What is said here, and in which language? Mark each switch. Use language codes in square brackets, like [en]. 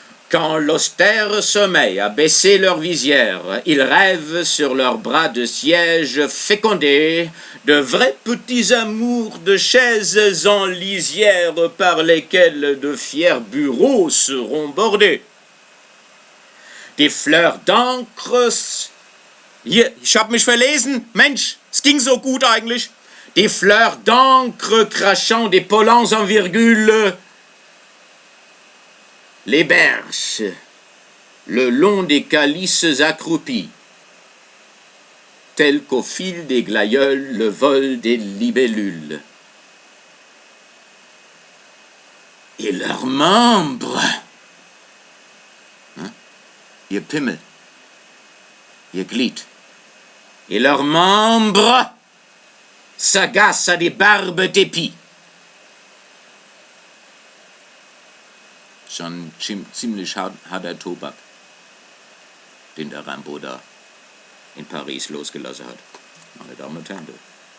[fr] Quand l'austère sommeil a baissé leur visière, ils rêvent sur leurs bras de siège fécondés de vrais petits amours de chaises en lisière par lesquelles de fiers bureaux seront bordés. Des fleurs d'encre... [de] Hier, ich hab mich verlesen. Mensch, es ging so gut eigentlich. [fr] Des fleurs d'encre crachant des pollens en virgule les bercent le long des calices accroupis, tel qu'au fil des glaïeuls le vol des libellules. Et leurs membres, [de] ihr Pimmel, ihr Glied, [fr] et leurs membres s'agacent à des barbes d'épis. [de] Schon ziemlich harter Tobak, den der Rimbaud da in Paris losgelassen hat. Meine Damen und Herren.